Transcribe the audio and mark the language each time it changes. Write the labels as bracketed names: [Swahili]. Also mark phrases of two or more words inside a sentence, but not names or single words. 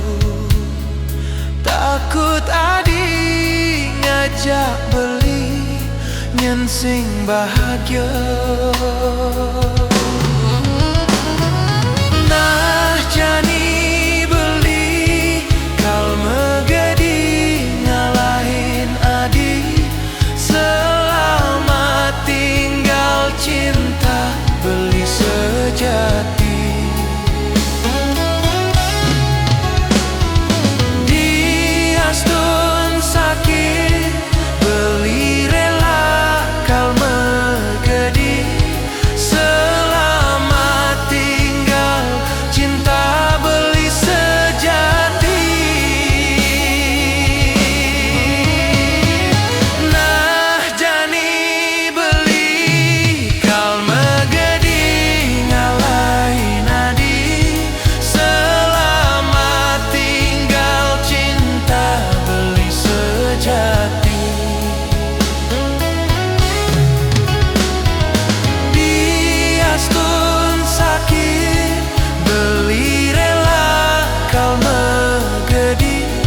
[Balinese] Takut adi ngajak beli nyen sing bahagia. Nah jani beli kal megedi ngalahin adi. [Indonesian] Selamat tinggal cinta beli sejati. [Balinese] Diastun sakit beli rela kal megedi. [Indonesian] Selamat tinggal cinta beli sejati. [Balinese] Nah jani beli kal megedi ngalahin adi. [Indonesian] Selamat tinggal cinta beli sejati. [Balinese] Diastun sakit beli rela kal megedi.